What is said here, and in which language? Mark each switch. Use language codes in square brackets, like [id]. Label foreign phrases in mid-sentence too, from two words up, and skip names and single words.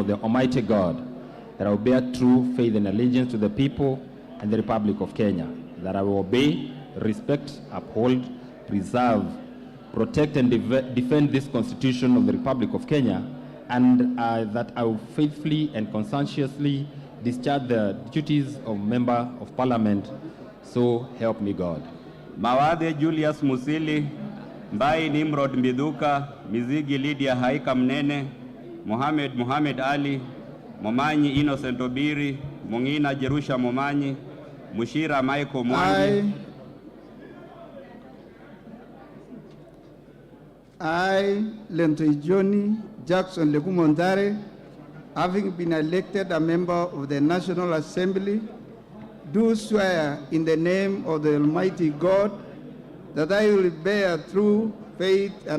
[en] the Almighty God that I will bear true faith and allegiance to the people and the Republic of Kenya, that I will obey, respect, uphold, preserve, protect and defend this Constitution of the Republic of Kenya, and that I will faithfully and conscientiously discharge the duties of Member of Parliament, so help me God. Mawadhe Julius Musili, Mbai Nimrod Mbidhuka, Mizigi Lydia Haika Mnene, Mohamed Ali, Momanyi Innocent Obiri, Mungina Jerusha Momanyi, Mushira Michael Mwangi. I, Lento Johnny Jackson Lekumondare, having been elected a member of the National Assembly, do swear in the name of the Almighty God that I will bear true faith and